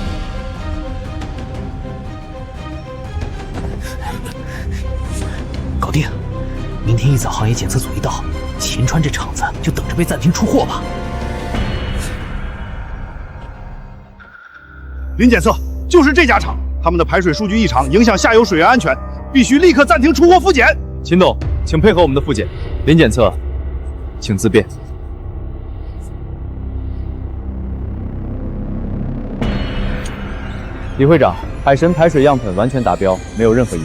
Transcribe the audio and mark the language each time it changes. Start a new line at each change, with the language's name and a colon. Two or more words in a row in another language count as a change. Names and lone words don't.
Chinese: 搞定！明天一早行业检测组一到，秦川这厂子就等着被暂停出货吧。林检测，就是这家厂，他们的排水数据异常，影響下游水源安全，必須立刻暫停出貨復檢。秦董，請配合我們的復檢。林檢測，請自便。李會長，海神排水樣本完全達標，沒有任何異常。